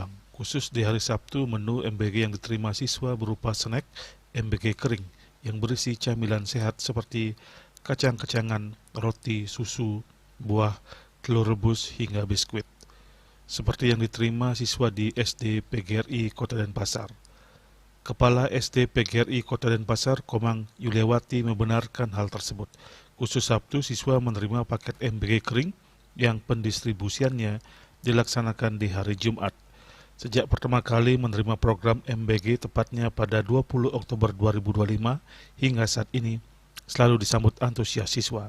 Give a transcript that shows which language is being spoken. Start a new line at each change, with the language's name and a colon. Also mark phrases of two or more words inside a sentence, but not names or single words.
Indonesian: Khusus di hari Sabtu, menu MBG yang diterima siswa berupa snack MBG kering yang berisi camilan sehat seperti kacang-kacangan, roti, susu, buah, telur rebus, hingga biskuit. seperti yang diterima siswa di SD PGRI Kota Denpasar. Kepala SD PGRI Kota Denpasar, Komang Yuliawati, membenarkan hal tersebut. Khusus Sabtu, siswa menerima paket MBG kering yang pendistribusiannya dilaksanakan di hari Jumat. Sejak pertama kali menerima program MBG tepatnya pada 20 Oktober 2025 hingga saat ini selalu disambut antusias siswa.